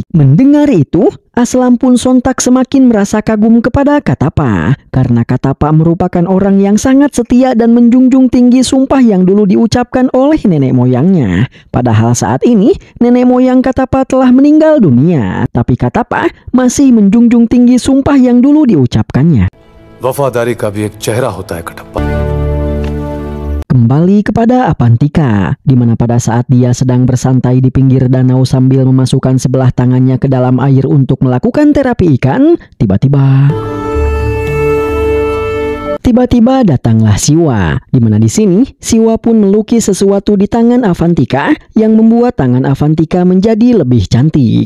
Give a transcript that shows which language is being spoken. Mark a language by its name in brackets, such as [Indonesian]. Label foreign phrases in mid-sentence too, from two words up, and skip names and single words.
[Indonesian] Mendengar itu, Aslam pun sontak semakin merasa kagum kepada Katapa karena Katapa merupakan orang yang sangat setia dan menjunjung tinggi sumpah yang dulu diucapkan oleh nenek moyangnya. Padahal saat ini nenek moyang Katapa telah meninggal dunia, tapi Katapa masih menjunjung tinggi sumpah yang dulu diucapkannya. [Hindi] वफ़ादारी का भी एक चेहरा होता है Katappa. [Indonesian] kembali kepada Avantika, di mana pada saat dia sedang bersantai di pinggir danau sambil memasukkan sebelah tangannya ke dalam air untuk melakukan terapi ikan, Tiba-tiba datanglah Siwa, di mana di sini Siwa pun melukis sesuatu di tangan Avantika yang membuat tangan Avantika menjadi lebih cantik.